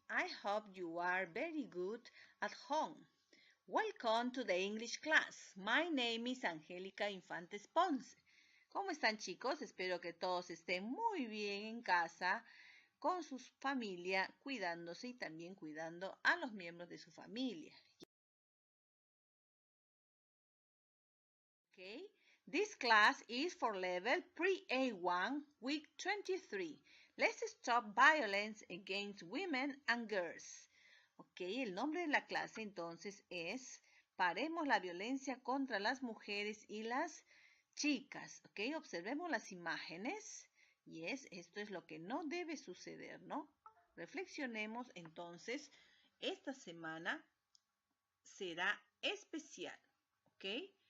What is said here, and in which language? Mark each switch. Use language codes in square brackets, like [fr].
[en] I hope you are very good at home. Welcome to the English class. My name is Angélica Infantes Ponce. [es] ¿Cómo están, chicos? Espero que todos estén muy bien en casa con su familia, cuidándose y también cuidando a los miembros de su familia. [en] Okay? This class is for level pre-A1, week 23. Let's stop violence against women and girls. [es] Ok, el nombre de la clase entonces es Paremos la violencia contra las mujeres y las chicas. Ok, observemos las imágenes. Esto es lo que no debe suceder, ¿no? Reflexionemos entonces. Esta semana será especial. Ok.